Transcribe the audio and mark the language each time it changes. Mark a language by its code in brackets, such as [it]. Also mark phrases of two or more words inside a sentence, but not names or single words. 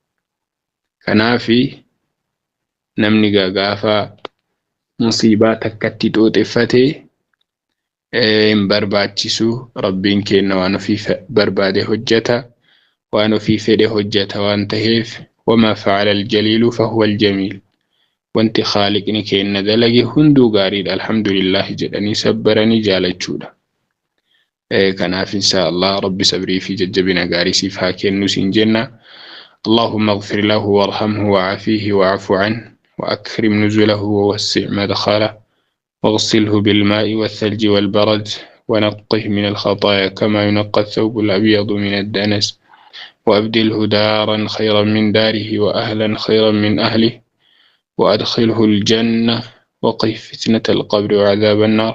[om] Kanaafi namni gaafa musiibaa takkatti xooxeffatee hin barbaachisu rabbiin kenna waan ofii barbaade hojjeta waan ofii fedhe hojjeta waan ta'eef [ar] وما فعل الجليل فهو الجميل [om] wanti khaaliqni kenna dalage hunduu gaariidha alhamdulillah jedhanii sabbaranii jaalachuudha. Kanaaf inshaallah rabbi sabrii fi jajjabina gaarii siif haa kennu siin jenna. [ar] اللهم اغفر له وارحمه وعافيه واعف عنه وأكرم نزله ووسع مدخله واغسله بالماء والثلج والبرد ونقه من الخطايا كما ينقى الثوب الأبيض من الدنس وأبدله دارا خيرا من داره وأهلا خيرا من أهله وأدخله الجنة وقه فتنة القبر وعذاب النار.